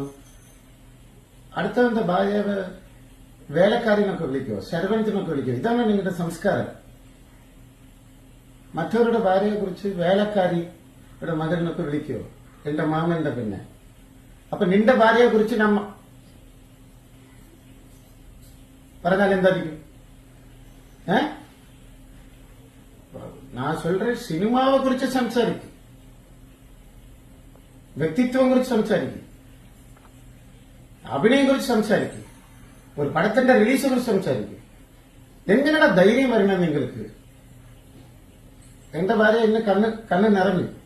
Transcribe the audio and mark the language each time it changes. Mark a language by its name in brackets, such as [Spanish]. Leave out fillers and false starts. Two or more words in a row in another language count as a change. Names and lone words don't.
[Malayalam] അടുത്തവന്റെ ഭാര്യയെ വേലക്കാരിനൊക്കെ വിളിക്കുമോ, സെർവന്റിനൊക്കെ വിളിക്കുമോ? ഇതാണ് നിങ്ങളുടെ സംസ്കാരം. മറ്റവരുടെ ഭാര്യയെ കുറിച്ച് വേലക്കാരിയുടെ മകനൊക്കെ വിളിക്കുമോ? എന്റെ മാമന്റെ പിന്നെ. അപ്പൊ നിന്റെ ഭാര്യയെ കുറിച്ച് നമ്മ പറഞ്ഞാൽ എന്തായിരിക്കും? [Tamil] நான் சொல்றேன், சினிமாவை குறிச்சு [Malayalam] സംസാരിക്കും, വ്യക്തിത്വം കുറിച്ച് സംസാരിക്കും, അഭിനയം കുറിച്ച് സംസാരിക്കും, ഒരു പടത്തിന്റെ റിലീസ് കുറിച്ച് സംസാരിക്കും. എങ്ങനെയാണ് ധൈര്യം വരണം നിങ്ങൾക്ക്? എന്റെ ഭാര്യ എന്നെ കണ്ണ് നിറഞ്ഞു.